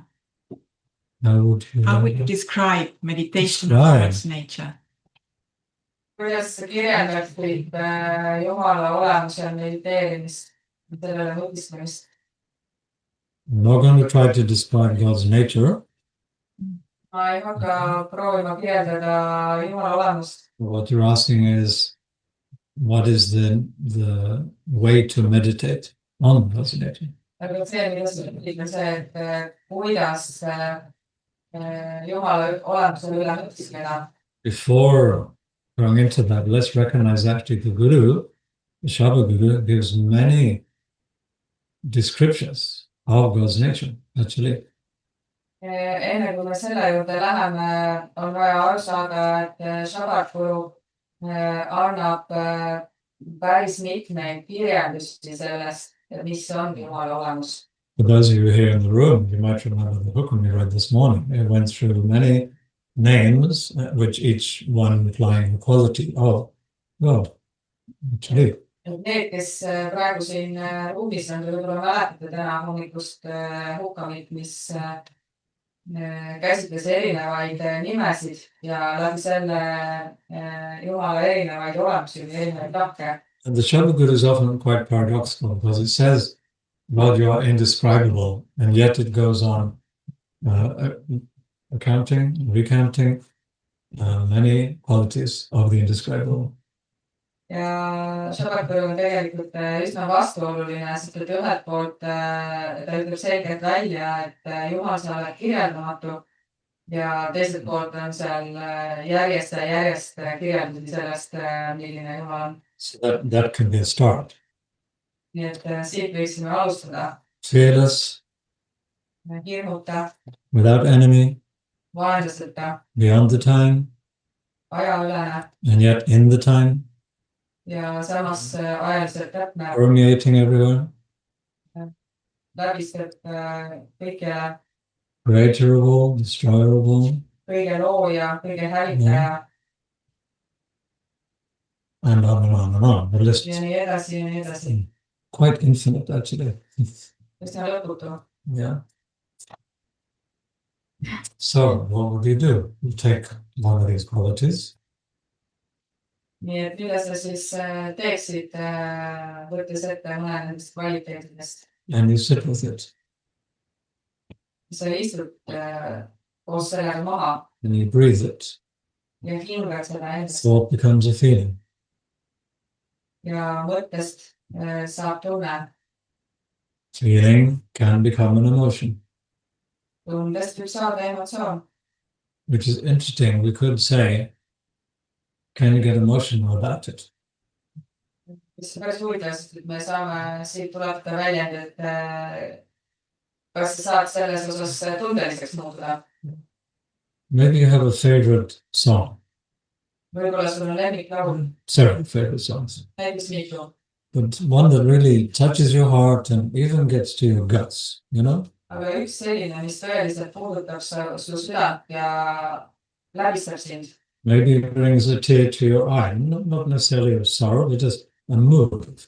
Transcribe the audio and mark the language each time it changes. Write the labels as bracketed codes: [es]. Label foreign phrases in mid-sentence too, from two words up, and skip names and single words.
[en] How would you describe meditation on God's nature? [et] Kuidas sa kirjeldaksid Jumala olemuse ja mediteerimist, sellele mõtislemist? [en] I'm not going to try to describe God's nature. [et] Ma ei hakka proovima kirjeldada Jumala olemust. [en] What you're asking is, what is the way to meditate on God's nature? [et] Aga see, mida sa ütled, on see, et kuidas Jumala olemuse üle mõtiskleda. [en] Before going into that, let's recognize actually the Guru, the Shabd Guru, gives many descriptions of God's nature, actually. [et] Enne kui me selle juurde läheme, on vaja aru saada, et Shabd Guru annab päris mitmeid kirjeldusi sellest, mis on Jumala olemus. [en] For those of you here in the room, you might remember the book we read this morning. It went through many names, which each one implying the quality of God, actually. [et] Need, kes praegu siin ruumis on, võib-olla mäletate täna hommikust hukkamit, mis käsitles erinevaid nimesid ja läbi selle Jumala erinevaid olemusi või erinevaid tahke. [en] And the Shabd Guru is often quite paradoxical because it says, God, you are indescribable, and yet it goes on recounting many qualities of the indescribable. [et] Ja Shabd Guru on tegelikult üsna vastuoluline, sest et ühelt poolt ta ütleb selgelt välja, et Jumal sa oled kirjeldamatu ja teiselt poolt on seal järjest kirjeldusi sellest, milline Jumal on. [en] So that can be a start. [et] Nii et siit võiksime alustada. [en] Fearless, [et] Hirmuta, [en] without enemy, [et] vaenlasteta, [en] beyond the time, [et] ajaülene [en] and yet in the time, [et] ja samas ajaliselt täpne, [en] permeating everywhere, [et] läbistab kõige [en] creatorable, destroyable, [et] kõige looja, kõige hävitaja [en] and on and on and on. The list [et] ja nii edasi ja nii edasi. [en] quite infinite, actually. [et] Üsna lõputu. [en] Yeah. So, what would you do? You take one of these qualities. [et] Nii et mida sa siis teeksid, võttes ette mõne nendest kvaliteetidest? [en] And you sit with it. [et] Sa istud koos sellega maha [en] And you breathe it. [et] ja hingad seda endast. [en] Thought becomes a feeling. [et] Ja mõttest saab tunne. [en] Feeling can become an emotion. [et] Tundest võib saada emotsioon. [en] Which is interesting. We could say, can you get emotional about it? [et] Mis on päris huvitav, sest et me saame siit tuletada väljend, et kas sa saad selles osas tundeliseks muutuda. [en] Maybe you have a favorite song. [et] Võib-olla sul on lemmiklaul, [en] Several favorite songs. [et] näiteks mitu. [en] But one that really touches your heart and even gets to your guts, you know? [et] Aga üks selline, mis tõeliselt puudutab su südant ja läbistab sind. [en] Maybe it brings a tear to your eye. Not necessarily of sorrow, but just unmoved.